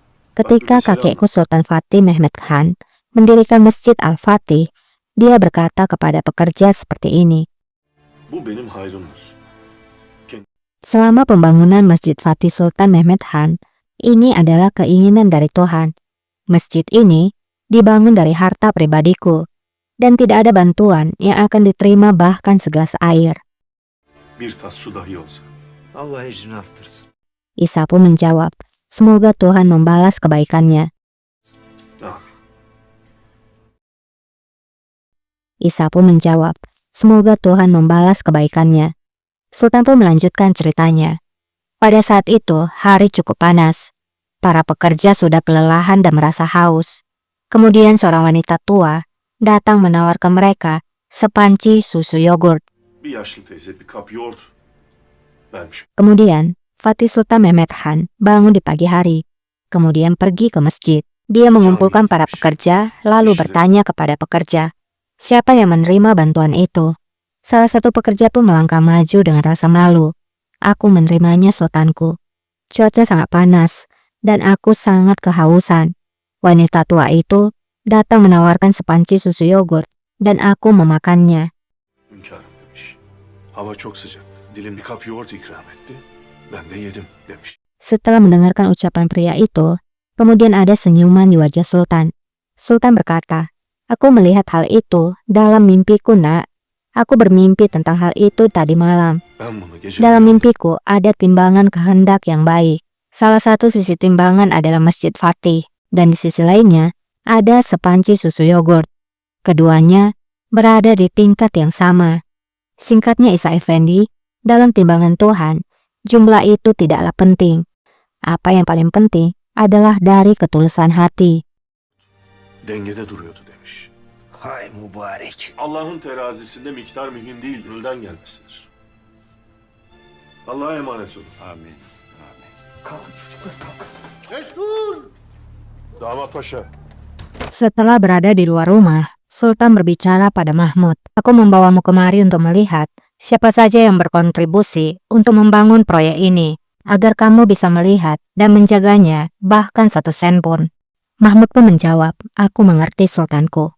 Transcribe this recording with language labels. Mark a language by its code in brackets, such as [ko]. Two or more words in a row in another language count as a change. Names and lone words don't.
[id] Ketika kakekku Sultan Fatih Mehmet Khan mendirikan Masjid Al-Fatih, dia berkata kepada pekerja seperti ini. [tr] Bu benim hayrımdır. [id] Selama pembangunan Masjid Fatih Sultan Mehmet Khan, ini adalah keinginan dari Tuhan. Masjid ini dibangun dari harta pribadiku, dan tidak ada bantuan yang akan diterima bahkan segelas air. [tr] Bir tas su dahi olsa. Allah ecrini arttırsın. [id] Isa pun menjawab, semoga Tuhan membalas kebaikannya. Amin. Isa pun menjawab, semoga Tuhan membalas kebaikannya. Sultan pun melanjutkan ceritanya. Pada saat itu, hari cukup panas. Para pekerja sudah kelelahan dan merasa haus. Kemudian seorang wanita tua datang menawarkan mereka sepanci susu yogurt. [tr] Bir yaşlı teyze bir kap yoğurt vermiş. [id] Kemudian, Fatih Sultan Mehmet Khan bangun di pagi hari. Kemudian pergi ke masjid. Dia mengumpulkan para pekerja, lalu bertanya kepada pekerja, siapa yang menerima bantuan itu? Salah satu pekerja pun melangkah maju dengan rasa malu. Aku menerimanya, sultanku. Cuaca sangat panas, dan aku sangat kehausan. Wanita tua itu datang menawarkan sepanci susu yogurt, dan aku memakannya. [tr] Hünkârım demiş. Hava çok sıcaktı. Dilim bir kap yoğurt ikram etti. Ben de yedim demiş. [id] Setelah mendengarkan ucapan pria itu, kemudian ada senyuman di wajah Sultan. Sultan berkata, aku melihat hal itu dalam mimpiku, nak. Aku bermimpi tentang hal itu tadi malam. [tr] Ben bunu gece [id] Dalam [tr] rüyamda [id] mimpiku ada timbangan kehendak yang baik. Salah satu sisi timbangan adalah Masjid Fatih, dan di sisi lainnya ada sepanci susu yogurt. Keduanya berada di tingkat yang sama. Singkatnya Isa Effendi, dalam timbangan Tuhan, jumlah itu tidaklah penting. Apa yang paling penting adalah dari ketulusan hati. [tr] dengede duruyordu demiş. Hay mübarek. Allah'ın terazisinde miktar mühim değil, gönülden gelmesidir. Allah'a emanet olun. Amin. Amin. Kalkın çocuklar kalkın. Destur! Damat Paşa. [id] Setelah berada di luar rumah, Sultan berbicara pada Mahmud. Aku membawamu kemari untuk melihat siapa saja yang berkontribusi untuk membangun proyek ini, agar kamu bisa melihat dan menjaganya bahkan 1 sen pun. Mahmud pun menjawab, aku mengerti, sultanku.